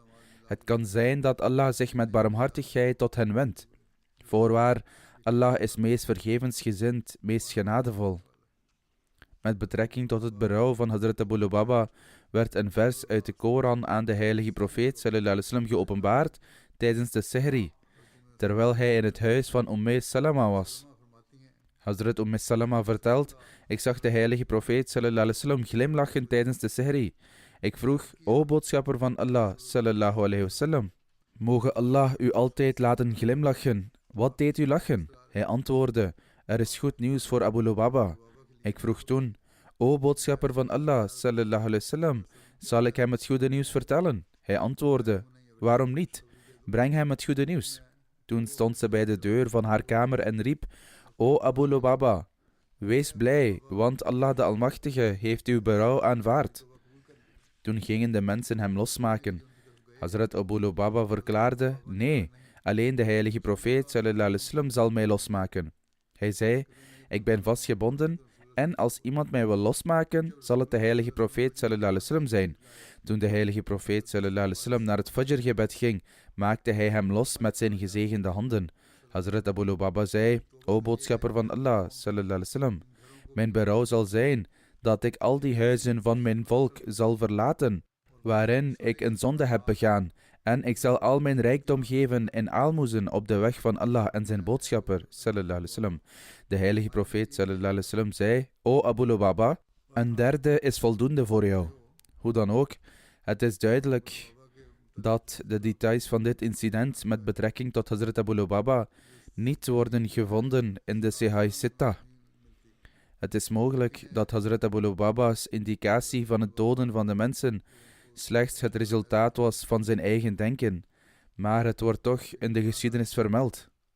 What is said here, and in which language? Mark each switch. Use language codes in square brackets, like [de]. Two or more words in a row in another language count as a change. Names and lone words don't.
[nl] Het kan zijn dat Allah zich met barmhartigheid tot hen wendt. Voorwaar, Allah is meest vergevensgezind, meest genadevol. Met betrekking tot het berouw van Hazrat Abu Lubaba werd een vers uit de Koran aan de heilige profeet [ar] صلى الله عليه وسلم [nl] geopenbaard tijdens de Sihri, terwijl hij in het huis van Salama was. Hazrat Salama vertelt: ik zag de heilige profeet [ar] صلى الله عليه وسلم [nl] glimlachen tijdens de Sihri. Ik vroeg: o boodschapper van Allah [ar] صلى الله عليه وسلم, [nl] mogen Allah u altijd laten glimlachen. Wat deed u lachen? Hij antwoordde: er is goed nieuws voor Abu Lubaba. Ik vroeg toen: O boodschapper van Allah, [ar] صلى الله عليه وسلم, [nl] zal ik hem het goede nieuws vertellen? Hij antwoordde, waarom niet? Breng hem het goede nieuws. Toen stond ze bij de deur van haar kamer en riep, O Abu Lubaba, wees blij, want Allah de Almachtige heeft uw berouw aanvaard. Toen gingen de mensen hem losmaken. Hazrat Abu Lubaba verklaarde, nee, alleen de heilige profeet [ar] صلى الله عليه وسلم [nl] zal mij losmaken. Hij zei, ik ben vastgebonden en als iemand mij wil losmaken, zal het de heilige profeet [ar] صلى الله عليه وسلم [nl] zijn. Toen de heilige profeet [ar] صلى الله عليه وسلم [nl] naar het Fajr-gebed ging, maakte hij hem los met zijn gezegende handen. Hazrat Abu Lubaba zei, O boodschapper van Allah [ar] صلى الله عليه وسلم, [nl] mijn berouw zal zijn dat ik al die huizen van mijn volk zal verlaten, waarin ik een zonde heb begaan, en ik zal al mijn rijkdom geven in aalmoezen op de weg van Allah en zijn boodschapper, [ar] صلى الله عليه وسلم. [nl] De heilige profeet, [ar] صلى الله عليه وسلم, [nl] zei, O Abu Lubaba, een derde is voldoende voor jou. Hoe dan ook, het is duidelijk dat de details van dit incident met betrekking tot Hazrat Abu Lubaba niet worden gevonden in de Sahih Sittah. Het is mogelijk dat Hazrat Abu Lubaba's indicatie van het doden van de mensen slechts het resultaat was van zijn eigen denken, maar het wordt toch in de geschiedenis vermeld.